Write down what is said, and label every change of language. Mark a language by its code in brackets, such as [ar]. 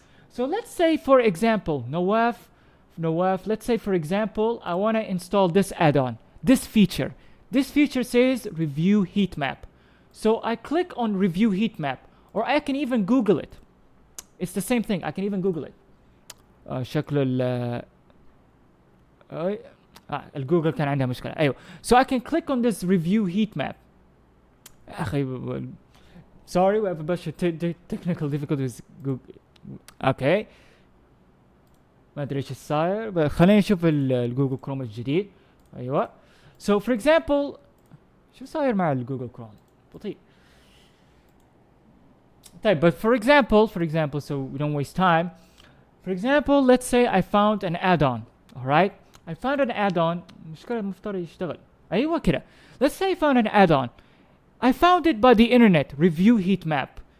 [en] So let's say, for example, Nawaf, let's say, for example, I want to install this add-on, this feature. This feature says review heat map. So I click on review heat map, or I can even Google it. It's the same thing. I can even Google it. [ar] شكله الجوجل كان عندها مشكلة. أيوة. [en] So I can click on this review heat map. [ar] أخي, [en] sorry, we have a bunch of technical difficulties. [ar] Okay. ما أدري إيش صاير. خلينا نشوف الجوجل كروم الجديد. أيوة. [en] So for example, [ar] شو صاير مع الجوجل كروم؟ بطيء. طيب, [en] but for example, so we don't waste time. For example, let's say I found an add-on. All right? I found an add-on. [ar] مشكلة مفترض يشتغل. أيوة كده. [en] Let's say I found an add-on. I found it by the internet, review heat map.